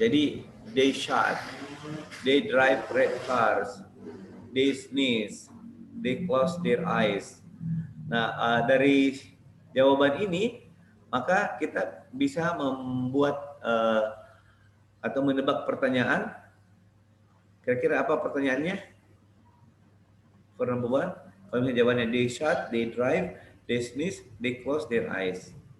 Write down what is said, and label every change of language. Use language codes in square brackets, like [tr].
[id] Jadi [en] they shout, they drive red cars, they sneeze, they close their eyes. [id] Nah, dari jawaban ini, maka kita bisa membuat atau menebak pertanyaan. Kira-kira apa pertanyaannya? [en] For number 1, [id] kalau misalnya jawabannya [en] they shout, they drive, they sneeze, they close their eyes.